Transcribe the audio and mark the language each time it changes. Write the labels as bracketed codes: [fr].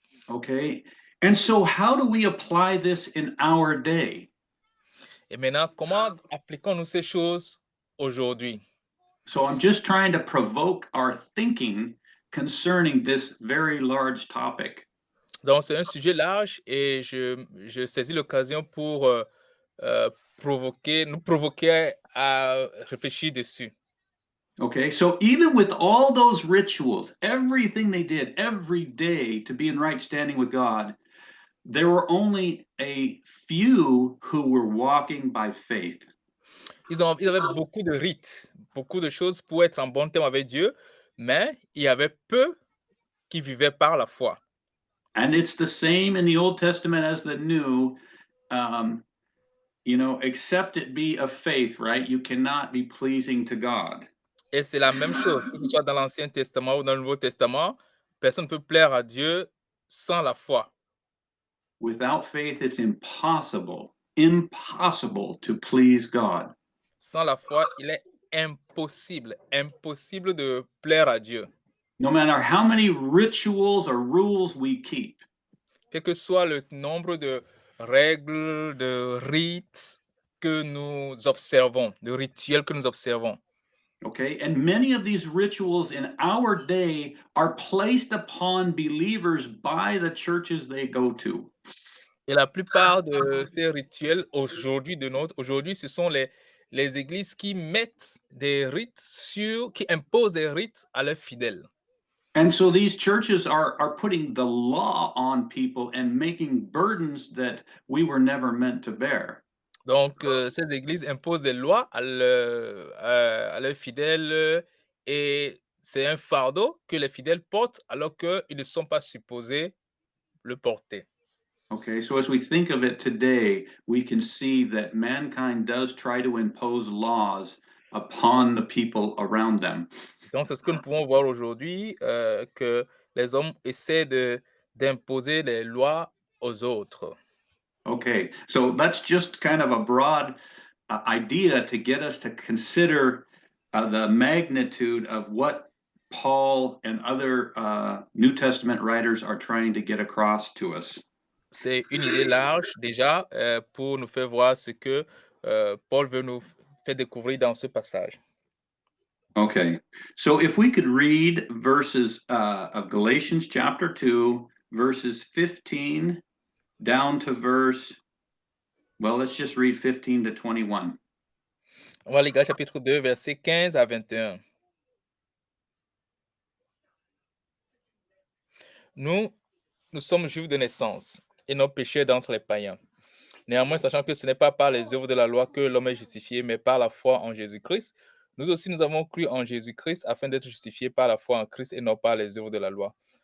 [en] Okay, and so how do we apply this in our day? [fr] Et maintenant, comment appliquons-nous ces choses aujourd'hui? [en] So I'm just trying to provoke our thinking concerning this very large topic. [fr] Donc, c'est un sujet large et je saisis l'occasion pour nous provoquer à réfléchir dessus. [en] Okay, so even with all those rituals, everything they did every day to be in right standing with God, there were only a few who were walking by faith. [fr] Ils avaient beaucoup de rites, beaucoup de choses pour être en bon terme avec Dieu, mais il y avait peu qui vivaient par la foi. [en] And it's the same in the Old Testament as the New. Except it be of faith, right? You cannot be pleasing to God. [fr] Et c'est la même chose, que ce soit dans l'Ancien Testament ou dans le Nouveau Testament, personne ne peut plaire à Dieu sans la foi. [en] Without faith, it's impossible to please God. [fr] Sans la foi, il est impossible de plaire à Dieu. [en] No matter how many rituals or rules we keep. [fr] Quel que soit le nombre de règles, de rites que nous observons, de rituels que nous observons. [en] Okay, and many of these rituals in our day are placed upon believers by the churches they go to. [fr] Et la plupart de ces rituels aujourd'hui, ce sont les églises qui mettent des rites qui imposent des rites à leurs fidèles. [en] And so these churches are putting the law on people and making burdens that we were never meant to bear. [fr] Donc, ces églises imposent des lois à leurs fidèles et c'est un fardeau que les fidèles portent alors qu'ils ne sont pas supposés le porter. [en] Okay, so as we think of it today, we can see that mankind does try to impose laws upon the people around them. [fr] Donc, c'est ce que nous pouvons voir aujourd'hui, que les hommes essaient d'imposer les lois aux autres. [en] Okay, so that's just kind of a broad idea to get us to consider the magnitude of what Paul and other New Testament writers are trying to get across to us. [fr] C'est une idée large déjà pour nous faire voir ce que Paul veut nous faire découvrir dans ce passage. [en] Okay, so if we could read verses of Galatians chapter 2, verses 15 down to let's just read 15 to 21. [fr] On va lire Galates chapitre 2, versets 15 à 21. Nous sommes juifs de naissance et non pécheurs d'entre les païens. Néanmoins, sachant que ce n'est pas par les œuvres de la loi que l'homme est justifié, mais par la foi en Jésus-Christ, nous aussi nous avons cru en Jésus-Christ afin d'être justifiés par la foi en Christ et non par les œuvres de la loi.